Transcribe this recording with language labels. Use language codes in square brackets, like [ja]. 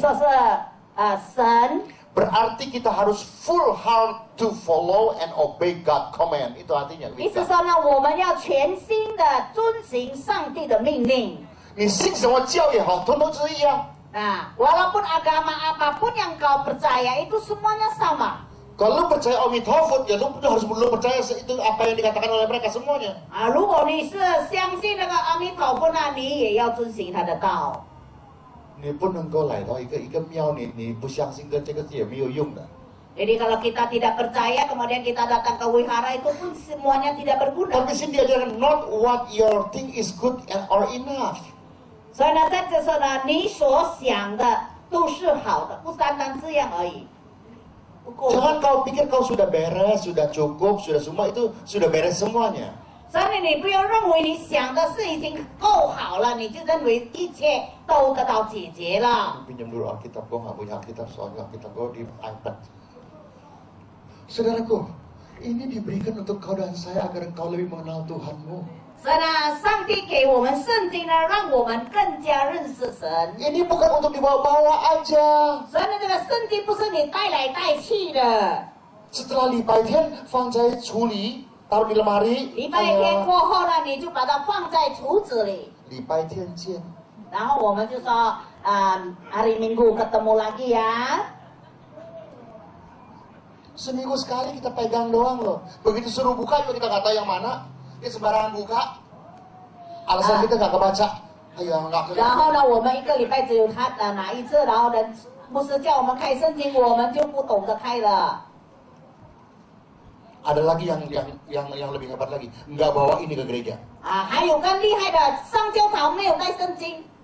[zh] 说是神。 [id] Berarti kita harus [en] full heart to follow and obey God command. [id] Itu artinya [zh] 意 [en] with [zh] 思 [en] God. [zh] 说呢，我们要全心的遵行上帝的命令。你信什么教也好，统统是一样。 [id] Walaupun agama apapun yang kau percaya itu semuanya sama. Kalau lu percaya Omitofut, ya lu harus percaya itu apa yang dikatakan oleh mereka semuanya. [zh] 啊，如果你是相信那个阿弥陀佛，那你也要遵行他的道。你不能够来到一个庙，你不相信跟这个是也没有用的。 [id] Jadi kalau kita tidak percaya, kemudian kita datang ke wihara itu pun semuanya tidak berguna. Tapi sini diajarkan [en] not what your think is good or enough. [zh] 所以呢，在这时候呢，你所想的都是好的，不单单这样而已。不够。 [id] Jangan kau pikir kau sudah beres, sudah cukup, sudah semua itu sudah beres semuanya. [zh] 所以你不要认为你想的是已经够好了，你就认为一切都得到解决了。 [id] Pinjam dulu Alkitab, gua nggak punya Alkitab soalnya Alkitab gua di iPad. Saudaraku, ini diberikan untuk kau dan saya agar engkau lebih mengenal Tuhanmu. [zh] 所以呢，上帝给我们圣经呢，让我们更加认识神。 [id] Ini bukan untuk dibawa-bawa aja. [zh] 所以呢，这个圣经不是你带来带去的。 [id] Setelah [zh] 礼拜天放在橱里, [id] taruh di lemari. [zh] 礼拜天过后呢，你就把它放在橱子里。礼拜天见。然后我们就说， [id] hari Minggu ketemu lagi ya. Seminggu sekali kita pegang doang loh. Begitu suruh buka juga kita nggak tahu yang mana. Dia sembarangan buka. Alasan kita nggak kebaca. Ayo nggak [zh] 然后呢，我们一个礼拜只有他哪一次，然后呢，牧师叫我们开圣经，我们就不懂得开了。 [id] Ada lagi yang lebih hebat lagi, nggak bawa ini ke gereja. [zh] 还有更厉害的，上教堂没有带圣经，